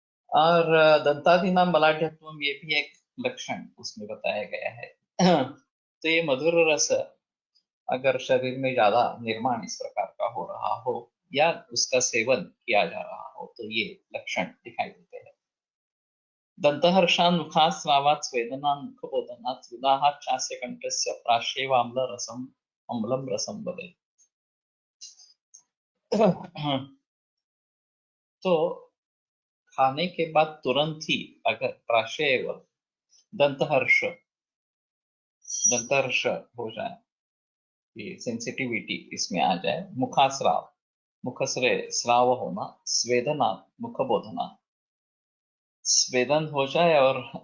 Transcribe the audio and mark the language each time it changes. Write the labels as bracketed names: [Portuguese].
[Hindi] और [Sanskrit] दंतादीनां बलाढ्यत्वम [Hindi] ये भी एक लक्षण उसमें बताया गया है। तो ये मधुर रस अगर शरीर में ज्यादा निर्माण इस प्रकार का हो रहा हो या उसका सेवन किया जा रहा हो तो ये लक्षण दिखाई देते हैं। [Sanskrit] दन्तहर्षान् मुखात् स्रावात् स्वेदनान् मुखबोधनात् सुधाहात् चास्य कंठस्य प्राश्यैव अम्लं रसं वदेत्। [Hindi] तो खाने के बाद तुरंत ही अगर प्राश्यैव दंतहर्ष हो जाए, ये सेंसिटिविटी इसमें आ जाए, मुखास्राव मुख से स्राव होना, स्वेदना मुखबोधना स्वेदन हो जाए और